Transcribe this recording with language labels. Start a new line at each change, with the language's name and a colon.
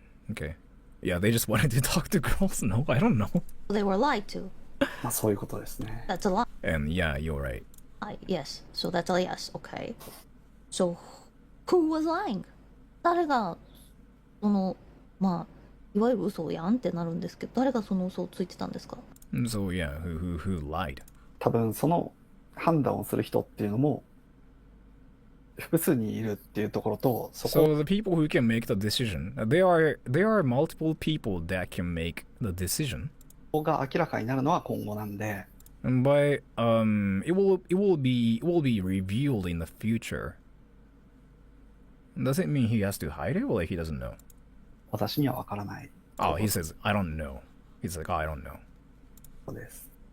English: Okay. Yeah, they just wanted to talk to girls? No, I don't know. They were lied to.
Japanese: まあそういうことですね。
English: That's a lie. And yeah, you're right. Yes. So that's a yes. Okay. So who was lying?
Japanese: 誰がそのまあいわゆる嘘やんってなるんですけど、誰がその嘘をついてたんですか？
English: So yeah, who lied?
Japanese: 多分その判断をする人っていうのも複数にいるっていうところと、そこ
English: So the people who can make the decision, there are multiple people that can make the decision.
Japanese: が明らかになるのは今後なんで、
English: But it will be revealed in the future. Does it mean he has to hide it, or like he doesn't know?
Japanese: 私には分からない
English: Oh, he says I don't know. He's like, oh, I don't know.
Japanese: ことです。